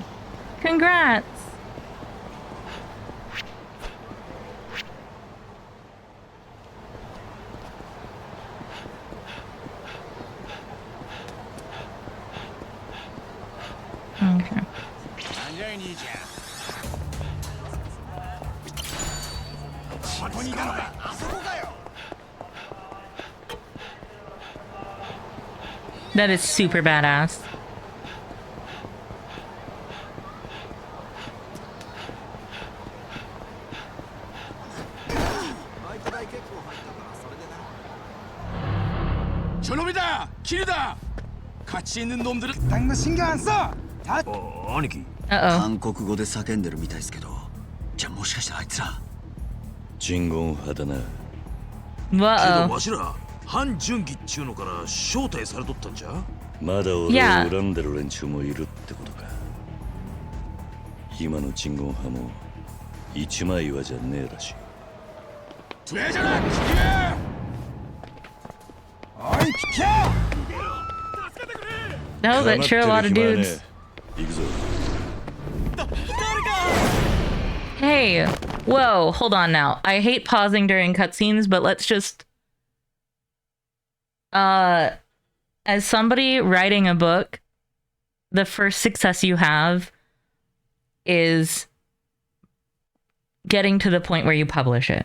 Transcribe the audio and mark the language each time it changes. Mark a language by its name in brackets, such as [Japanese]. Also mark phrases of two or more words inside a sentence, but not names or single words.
[English] Congrats! Okay. That is super badass. [Korean] 저놈이다! 길이다! 같이 있는 놈들은 딴거 신경 안 써! 다... [Japanese] 兄貴韓国語で叫んでるみたいですけど、じゃあもしかしたらあいつら人言派だな。けどわしら反純義っちゅうのから招待されとったんじゃ。まだ俺を恨んでる連中もいるってことか。今の人言派も一枚岩じゃねえらしい。トレジャー聞け！おいピケ！ [English] No, but sure, a lot of dudes. Hey, whoa, hold on now. I hate pausing during cutscenes, but let's just... as somebody writing a book, the first success you have is getting to the point where you publish it.